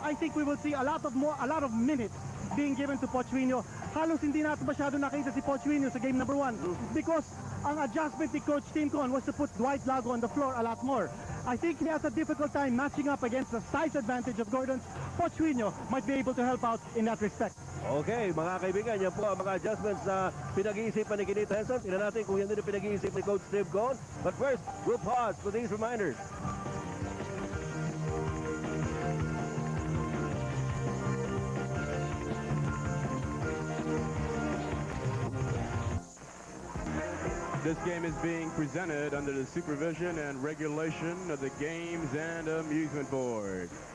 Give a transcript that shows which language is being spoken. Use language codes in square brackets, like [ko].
[en] I think we will see a lot of minutes being given to Pochuino. [tl] Halos hindi natin masyado nakita si Pochuino sa game number 1 [en] because [tl] ang adjustment ni Coach Tim Cone [en] was to put Dwight Lago on the floor a lot more. I think he has a difficult time matching up against the size advantage of Gordon's. Pochuino might be able to help out in that respect. [tl] Okay, mga kaibigan, yan po ang mga adjustments na pinag-iisipan ni Kinito Henson. Tingnan natin kung yan din ang pinag-iisip ni Coach Tim Cone. [en] But first, we'll pause for these reminders. This game is being presented under the supervision and regulation of the Games and Amusement Board.